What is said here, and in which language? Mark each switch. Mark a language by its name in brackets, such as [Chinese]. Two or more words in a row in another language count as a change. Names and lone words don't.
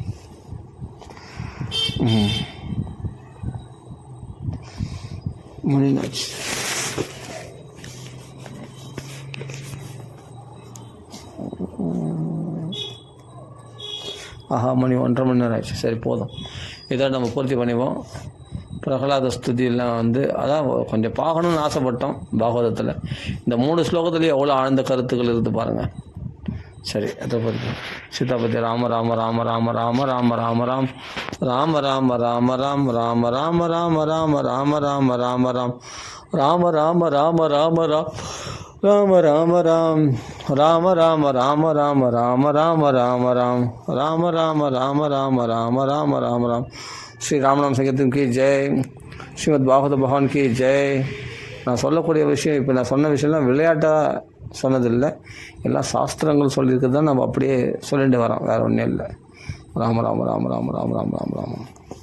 [Tamil] மணிநாச்சு மணி 1.5 மணி நேரம் ஆயிடுச்சு. சரி போதும், இதோட நம்ம பூர்த்தி பண்ணிப்போம். பிரகலாத ஸ்துதியெல்லாம் அதான் கொஞ்சம் பார்க்கணுன்னு ஆசைப்பட்டோம் பாகவதத்தில். இந்த 3 ஸ்லோகத்துலேயும் எவ்வளோ ஆழ்ந்த கருத்துக்கள் இருக்குது பாருங்கள். சரி, அதை பற்றி சீதாபதி ராம ராம ராம ராம ராம ராம ராம ராம் ராம ராம ராம ராம் ராம ராம ராம ராம ராம ராம ராம ராம் ராம ராம ராம ராம ராம ராம ராம் ராம ராம ராம ராம ராம ராம ராம ராம் ராம ராம ராம ராம ராம ராம ராம ராம். ஸ்ரீ ராமநாம சங்கீதம் [Hindi] की जय. [Tamil] ஸ்ரீமத் பாகவத பகவான் [Hindi] की जय. [Tamil] நான் சொல்லக்கூடிய விஷயம், இப்போ நான் சொன்ன விஷயம்லாம் விளையாட்டாக சொன்னதில்லை, எல்லாம் சாஸ்திரங்கள் சொல்லியிருக்கிறது தான் நம்ம அப்படியே சொல்லிட்டு வரோம், வேறு ஒன்றும் இல்லை. ராம ராம ராம ராம ராம ராம ராம ராம.